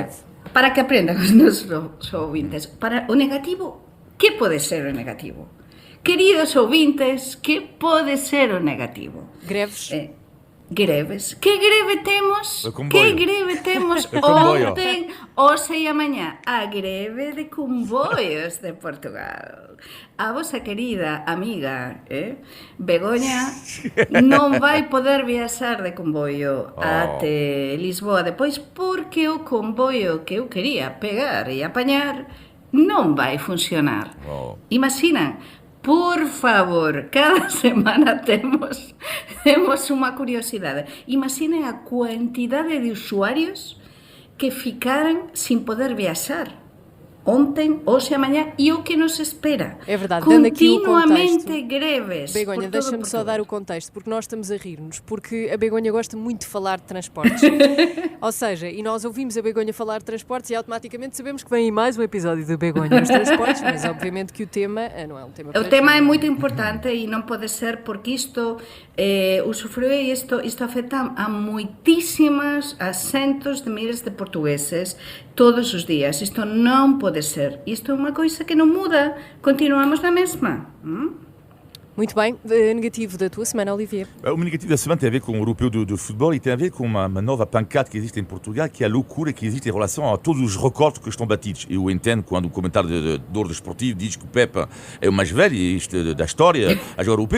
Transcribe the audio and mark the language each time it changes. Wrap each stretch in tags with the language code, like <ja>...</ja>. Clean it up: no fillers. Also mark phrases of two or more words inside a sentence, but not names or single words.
<gl>Olha, para que aprendan os nossos ouvintes, para o negativo, que pode ser o negativo? Queridos ouvintes, que pode ser o negativo? Greves. Greves. Que greve temos? Ontem, hoxe e amanhã? A greve de comboios de Portugal. A vosa querida amiga, Begoña, non vai poder viaxar de comboio até Lisboa depois porque o comboio que eu quería pegar e apañar non vai funcionar. Imaginan, por favor, cada semana temos unha curiosidade. Imaginen a quantidade de usuarios que ficaran sin poder viaxar ontem, hoxe e amanhã, e o que nos espera.</gl> <pt>É verdade, dando aqui o contexto.</pt> <gl>Continuamente greves.</gl> <pt>Begonha, deixa-me só dar o contexto, porque nós estamos a rir-nos, porque a Begonha gosta muito de falar de transportes. Ou seja, e nós ouvimos a Begonha falar de transportes e automaticamente sabemos que vem aí mais um episódio da Begonha nos transportes, mas obviamente que o tema não é um tema...</pt> <gl>O tema é muito importante e non pode ser porque isto usufrue e isto afecta a moitísimas, a centos de miles de portugueses todos os días. Isto non pode ser.</gl> <pt>Isto é uma coisa que não muda. Continuamos na mesma. Muito bem. Negativo da tua semana, Olivier. O negativo da semana tem a ver com o europeu de futebol e tem a ver com uma nova pancada que existe em Portugal, que é a loucura que existe em relação a todos os recordes que estão batidos. Eu entendo quando o comentário de ordem esportivo diz que o Pepe é o mais velho da história a jogar europeu.</pt>